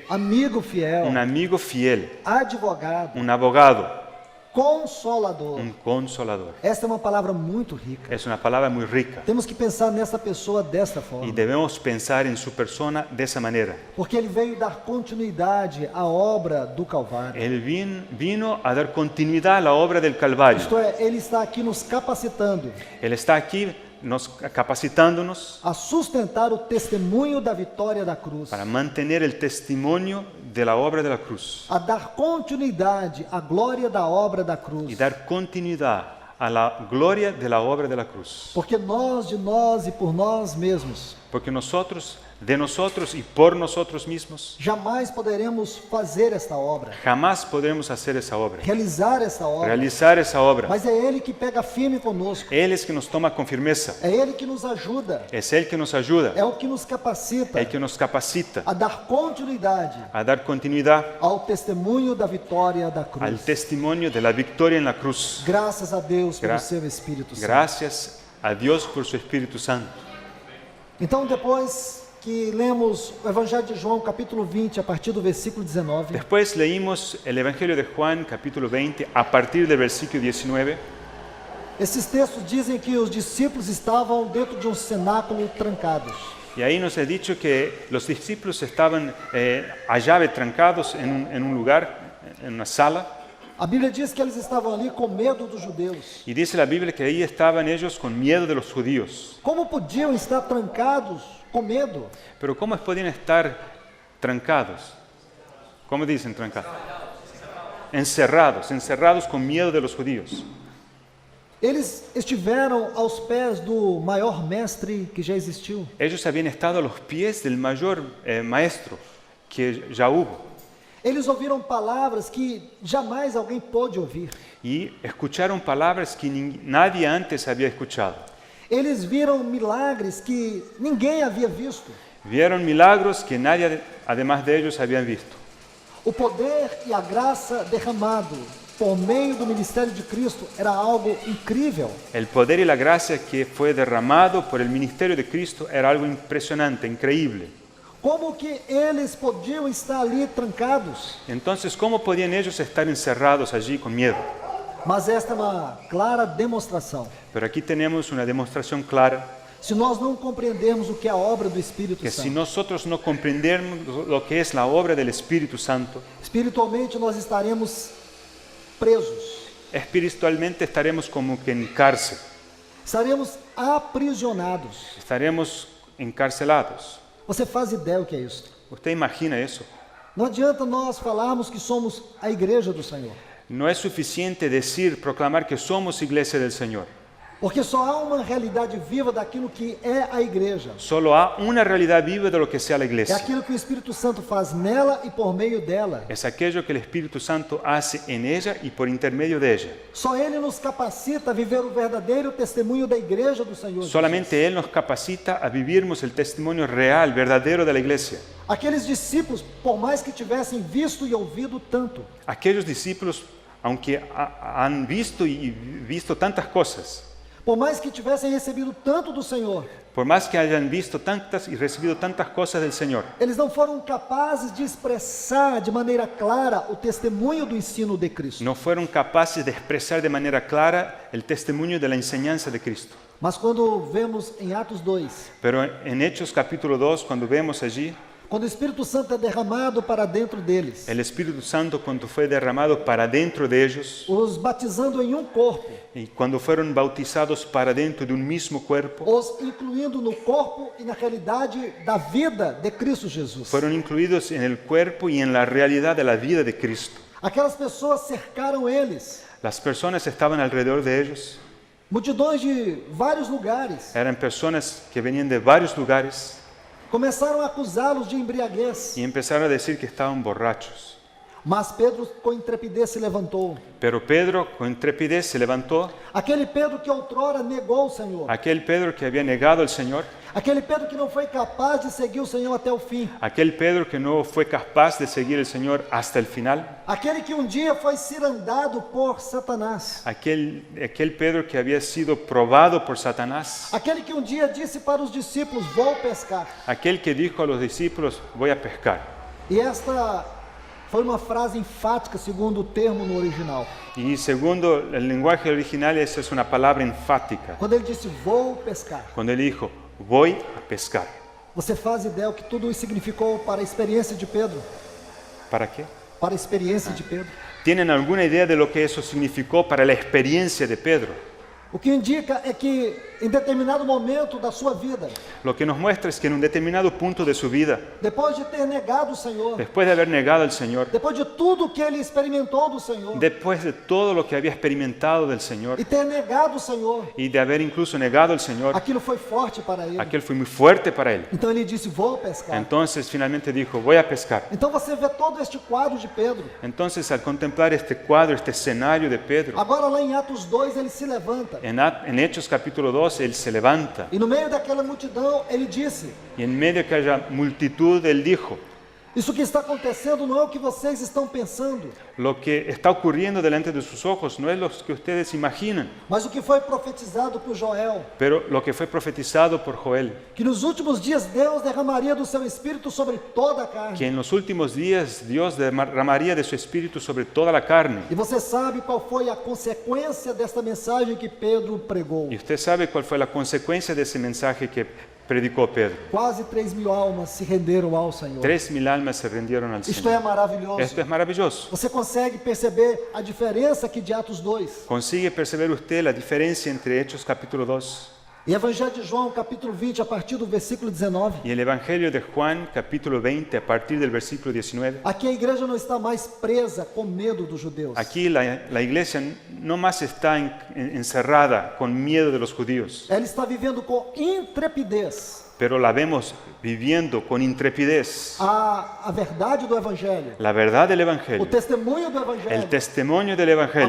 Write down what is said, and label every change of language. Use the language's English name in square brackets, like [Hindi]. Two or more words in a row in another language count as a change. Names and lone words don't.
[Portuguese] amigo fiel, [Spanish] un amigo fiel, [Portuguese] advogado, [Spanish] un abogado, [Portuguese] consolador. [Spanish] un consolador. [Portuguese] Esta é uma palavra muito rica. [Spanish] Es una palabra muy rica [Portuguese] Temos que pensar nessa pessoa desta [Spanish] y [Portuguese] forma, [Spanish] debemos pensar en su persona de esa manera. [Portuguese] porque ele veio dar continuidade à obra do Calvário. [Spanish] Él vino a dar continuidad a la obra del Calvario. [Portuguese] Isto é, ele está aqui nos capacitando [Spanish] Él está aquí capacitándonos [Portuguese] a sustentar o testemunho da vitória da cruz, [Spanish] para mantener el testimonio de la obra de la cruz [Portuguese] a dar continuidade à glória da obra da cruz, [Spanish] y dar continuidad a la gloria de la obra de la cruz. [Portuguese] porque nós, de nós e por nós mesmos, [Spanish] porque nosotros, de nosotros y por nosotros mismos, [Portuguese] jamais poderemos fazer esta obra, [Spanish] jamás podremos hacer esa obra, [Portuguese] realizar esta obra. [Spanish] realizar esa obra. [Portuguese] Mas é Ele que pega firme conosco, [Spanish] Él es que nos toma con firmeza, [Portuguese] é Ele que nos ajuda, [Spanish] es Él que nos ayuda, [Portuguese] é o que nos capacita [Spanish] el que nos capacita [Portuguese] a dar continuidade [Spanish] a dar continuidad [Portuguese] ao testemunho da vitória da cruz. [Spanish] al testimonio de la victoria en la cruz. [Portuguese] Graças a Deus pelo [Spanish] Gra- [Portuguese] seu Espírito Santo. [Spanish] Gracias a Dios por su Espíritu Santo. [Portuguese] Então, depois que lemos o Evangelho de João, capítulo 20, a partir do versículo 19, [Spanish] Después leímos el Evangelio de Juan, capítulo 20, a partir del versículo 19. [Portuguese] esses textos dizem que os discípulos estavam dentro de um cenáculo trancados. [Spanish] Y ahí nos he dicho que los discípulos estaban a llave trancados en un lugar, en una sala. [Portuguese] A Bíblia diz que eles estavam ali com medo dos judeus. [Spanish] Y dice la Biblia que ahí estaban ellos con miedo de los judíos. [Portuguese] Como podiam estar trancados com medo? [Spanish] Pero ¿cómo podían estar trancados? ¿Cómo dicen trancados? Encerrados con miedo de los judíos. [Portuguese] Eles estiveram aos pés do maior mestre que já existiu. [Spanish] Ellos habían estado a los pies del mayor maestro que ya hubo. [Portuguese] Eles ouviram palavras que jamais alguém pôde ouvir. [Spanish] Y escucharon palabras que nadie antes había escuchado. [Portuguese] Eles viram milagres que ninguém havia visto. [Spanish] Vieron milagros que nadie, además de ellos, habían visto. [Portuguese] O poder e a graça derramado por meio do ministério de Cristo era algo incrível. [Spanish] El poder y la gracia que fue derramado por el ministerio de Cristo era algo impresionante, increíble. [Portuguese] Como que eles podiam estar ali trancados? [Spanish] Entonces, ¿cómo podían ellos estar encerrados allí con miedo? [Portuguese] Mas esta é uma clara demonstração. [Spanish] Pero aquí tenemos una demostración clara [Portuguese] Se nós não compreendermos o que é a obra do Espírito [Spanish] que si [Portuguese] Santo, [Spanish] nosotros no comprendemos lo que es la obra del Espíritu Santo, [Portuguese] espiritualmente nós estaremos presos, [Spanish] espiritualmente estaremos como que en cárcel, [Portuguese] estaremos aprisionados. [Spanish] estaremos encarcelados. [Portuguese] Você faz ideia o que é isso? [Spanish] ¿Usted imagina eso? [Portuguese] Não adianta nós falarmos que somos a igreja do Senhor, [Spanish] No es suficiente decir, proclamar que somos iglesia del Señor. [Portuguese] porque só há uma realidade viva daquilo que é a igreja. [Spanish] Solo hay una realidad viva de lo que sea la [Portuguese] É [Spanish] iglesia. [Portuguese] aquilo que o Espírito Santo faz nela e por meio dela. [Spanish] Es aquello que el Espíritu Santo hace en ella y por intermedio de ella. [Portuguese] Só Ele nos capacita a viver o verdadeiro testemunho da igreja do Senhor Jesus. [Spanish] Solamente Él nos capacita a vivirmos el testimonio real, verdadero de la iglesia. [Portuguese] Aqueles discípulos, por mais que tivessem visto e ouvido tanto, [Spanish] Aquellos discípulos, aunque han visto y visto tantas cosas, [Portuguese] por mais que tivessem recebido tanto do Senhor, [Spanish] por más que hayan visto tantas y recibido tantas cosas del Señor, [Portuguese] eles não foram capazes de expressar de maneira clara o testemunho do ensino de Cristo. [Spanish] no fueron capaces de expresar de manera clara el testimonio de la enseñanza de Cristo. [Portuguese] Mas quando vemos em Atos 2, [Spanish] Pero en Hechos capítulo 2, cuando vemos allí, [Portuguese] quando o Espírito Santo é derramado para dentro deles, [Spanish] el Espíritu Santo cuando fue derramado para dentro de ellos, [Portuguese] os batizando em um corpo, [Spanish] y cuando fueron bautizados para dentro de un mismo cuerpo, [Portuguese] os incluindo no corpo e na realidade da vida de Cristo Jesus. [Spanish] fueron incluidos en el cuerpo y en la realidad de la vida de Cristo. [Portuguese] Aquelas pessoas cercaram eles, [Spanish] Las personas estaban alrededor de ellos, [Portuguese] multidões de vários lugares, [Spanish] eran personas que venían de varios lugares [Portuguese] começaram a acusá-los de embriaguez. [Spanish] y empezaron a decir que estaban borrachos. [Portuguese] Mas Pedro com intrepidez se levantou. [Spanish] Pero Pedro con intrepidez se levantó, [Portuguese] Aquele Pedro que outrora negou o Senhor. [Spanish] aquel Pedro que había negado al Señor, [Portuguese] Aquele Pedro que não foi capaz de seguir o Senhor até o fim. [Spanish] aquel Pedro que no fue capaz de seguir al Señor hasta el final, [Portuguese] Aquele que um dia foi cirandado por Satanás. [Spanish] aquel Pedro que había sido probado por Satanás, [Portuguese] Aquele que um dia disse para os discípulos: vou pescar. [Spanish] aquel que dijo a los discípulos, voy a pescar. [Portuguese] E esta foi uma frase enfática, segundo o termo no original. [Spanish] Y segundo el lenguaje original, esa es una palabra enfática. [Portuguese] Quando ele disse: vou pescar. [Spanish] Cuando él dijo, voy a pescar. [Portuguese] Você faz ideia o que tudo isso significou para a experiência de Pedro? [Spanish] ¿Para qué? [Portuguese] Para a experiência de Pedro. [Spanish] ¿Tienen alguna idea de lo que eso significó para la experiencia de Pedro? [Portuguese] O que indica é que em determinado momento da sua vida, [Spanish] lo que nos muestra es que en un determinado punto de su vida, [Portuguese] depois de ter negado o Senhor, [Spanish] después de haber negado al Señor, [Portuguese] depois de tudo que ele experimentou do Senhor, [Spanish] después de todo lo que había experimentado del Señor [Portuguese] e ter negado o Senhor, [Spanish] y de haber incluso negado al Señor, [Portuguese] aquilo foi forte para ele. [Spanish] aquel fue muy fuerte para él. [Portuguese] Então ele disse: vou pescar. [Spanish] Entonces finalmente dijo, voy a pescar. [Portuguese] Então você vê todo este quadro de Pedro. [Spanish] Entonces al contemplar este cuadro, este escenario de Pedro, [Portuguese] Agora lá em Atos 2 ele se levanta. [Spanish] en Hechos capítulo 2, él se levanta [Portuguese] E no meio daquela multidão ele disse: [Spanish] y en medio de aquella multitud, él dijo, [Portuguese] isso que está acontecendo não é o que vocês estão pensando, [Spanish] lo que está ocurriendo delante de sus ojos no es lo que ustedes imaginan, [Portuguese] mas o que foi profetizado por Joel, [Spanish] pero lo que fue profetizado por Joel, [Portuguese] que nos últimos dias Deus derramaria do seu espírito sobre toda a carne. [Spanish] que en los últimos días Dios derramaría de su espíritu sobre toda la carne. [Portuguese] E você sabe qual foi a consequência desta mensagem que Pedro pregou? [Spanish] Y usted sabe cuál fue la consecuencia de ese mensaje que predicó Pedro. [Portuguese] Quase 3.000 almas se renderam ao Senhor. [Spanish] 3.000 almas se rindieron al [Portuguese] Isto é [Spanish] Señor. [Portuguese] maravilhoso. [Spanish] Esto es maravilloso. [Portuguese] Você consegue perceber a diferença aqui de Atos 2? [Spanish] ¿Consigue perceber usted la diferencia entre Hechos capítulo 2 [Portuguese] E Evangelho de João, capítulo 20, a partir do versículo 19. [Spanish] y el Evangelio de Juan capítulo 20 a partir del versículo 19? [Portuguese] Aqui a igreja não está mais presa com medo dos judeus. [Spanish] Aquí la iglesia no más está encerrada con miedo de los judíos, [Portuguese] Ela está vivendo com intrepidez [Spanish] pero la vemos viviendo con intrepidez [Portuguese] a verdade do Evangelho, [Spanish] la verdad del [Portuguese] o [Spanish] Evangelio, [Portuguese] testemunho do [Spanish] el [Portuguese] Evangelho. [Spanish] testimonio del Evangelio.